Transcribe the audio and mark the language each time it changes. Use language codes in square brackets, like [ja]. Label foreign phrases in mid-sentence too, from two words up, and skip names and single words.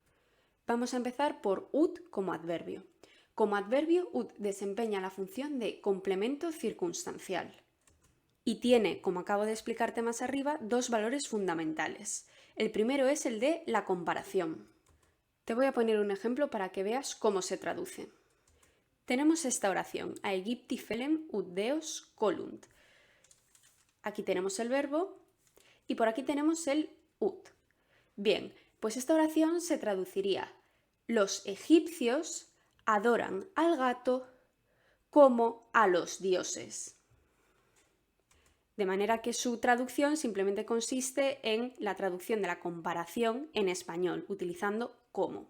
[es] Vamos a empezar por ut como adverbio. Como adverbio, ut desempeña la función de complemento circunstancial y tiene, como acabo de explicarte más arriba, dos valores fundamentales. El primero es el de la comparación. Te voy a poner un ejemplo para que veas cómo se traduce. Tenemos esta oración, [la] aegypti felem ut deos colunt. [es] Aquí tenemos el verbo y por aquí tenemos el ut. Bien, pues esta oración se traduciría: los egipcios adoran al gato como a los dioses. De manera que su traducción simplemente consiste en la traducción de la comparación en español, utilizando como.